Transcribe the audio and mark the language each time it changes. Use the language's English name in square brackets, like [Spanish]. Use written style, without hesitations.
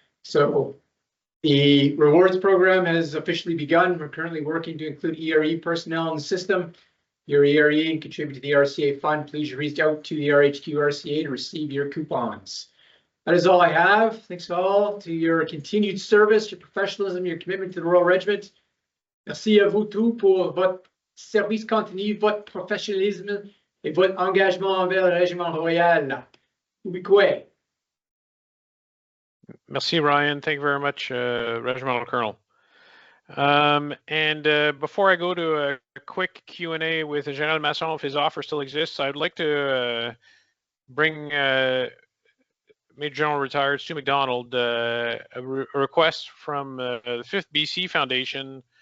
[English] So the rewards program has officially begun. We're currently working to include ERE personnel in the system. Your ERE and contribute to the RCA fund. Please reach out to the RHQ RCA to receive your coupons. That is all I have. Thanks all to your continued service, your professionalism, your commitment to the Royal Regiment. [French] Merci à vous tous pour votre service continu, votre professionnalisme et votre engagement envers le Régiment Royal. [Latin] Ubique. [French] Merci, Ryan. [English] Thank you very much, Regimental Colonel. Before I go to a quick Q&A with General Masson, if his offer still exists, I'd like to bring Major General Retired Stu McDonald a request from the 5th BC Foundation